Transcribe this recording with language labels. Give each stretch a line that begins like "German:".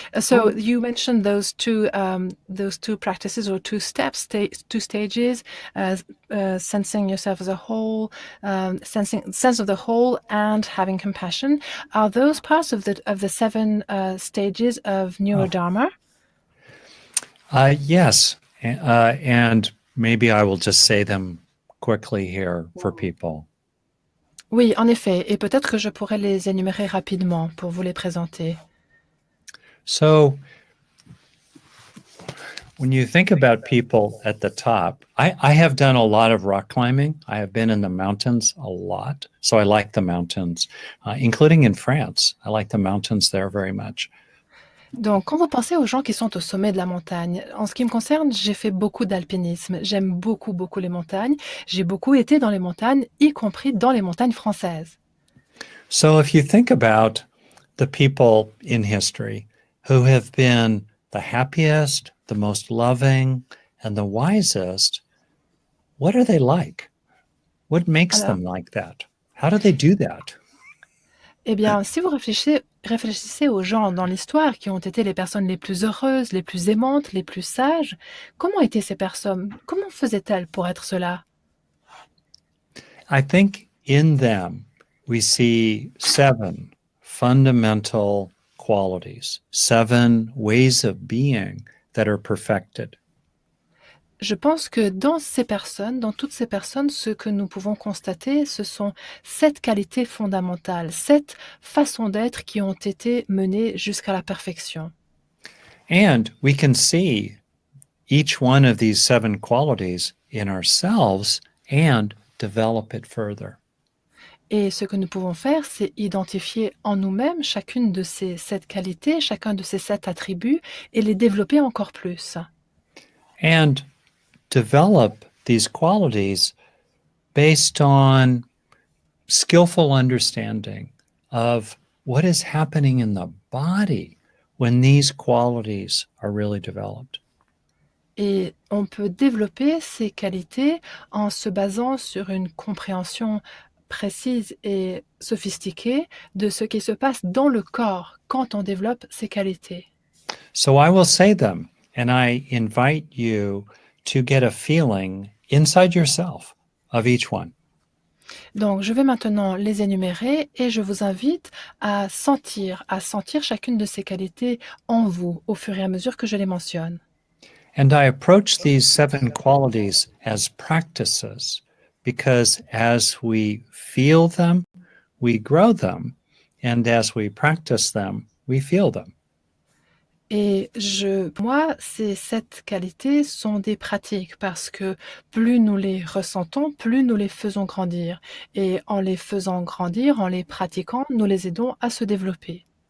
English: So you mentioned those two practices or two steps, two stages, sensing yourself as a whole, sense of the whole, and having compassion. Are those parts of the 7 stages of Neurodharma? Yes, and maybe I will just say them quickly here for people.
French: Oui, en effet. Et peut-être que je pourrais les énumérer rapidement pour vous les présenter.
English: So when you think about people at the top, I have done a lot of rock climbing. I have been in the mountains a lot. So I like the mountains, including in France. I like the mountains there very much.
French: Donc, quand vous pensez aux gens qui sont au sommet de la montagne, en ce qui me concerne, j'ai fait beaucoup d'alpinisme. J'aime beaucoup, beaucoup les montagnes. J'ai beaucoup été dans les montagnes, y compris dans les montagnes françaises.
English: So if you think about the people in history who have been the happiest, the most loving, and the wisest, what are they like? What makes
French: Alors,
English: them like that? How do they do that?
French: eh bien, si vous réfléchissez aux gens dans l'histoire qui ont été les personnes les plus heureuses, les plus aimantes, les plus sages, comment étaient ces personnes? Comment faisaient-elles pour être cela?
English: I think in them we see 7 fundamental qualities, 7 ways of being that are perfected.
French: Je pense que dans ces personnes, dans toutes ces personnes, ce que nous pouvons constater, ce sont 7 qualités fondamentales, 7 façons d'être qui ont été menées jusqu'à la perfection.
English: And we can see each one of these 7 qualities in ourselves and develop it further.
French: Et ce que nous pouvons faire, c'est identifier en nous-mêmes chacune de ces 7 qualités, chacun de ces 7 attributs et les développer encore plus.
English: And develop these qualities based on skillful understanding of what is happening in the body when these qualities are really developed.
French: Et on peut développer ces qualités en se basant sur une compréhension précise et sophistiquée de ce qui se passe dans le corps quand on développe ces qualités.
English: So I will say them, and I invite you to get a feeling inside yourself of each one.
French: Donc, je vais maintenant les énumérer et je vous invite à sentir chacune de ces qualités en vous au fur et à mesure que je les mentionne.
English: And I approach these 7 qualities as practices because as we feel them, we grow them, and as we practice them, we feel them.
French: Et pour moi, ces 7 qualités sont des pratiques parce que plus nous les ressentons, plus nous les faisons grandir. Et en les faisant grandir, en les pratiquant, nous les aidons à se développer.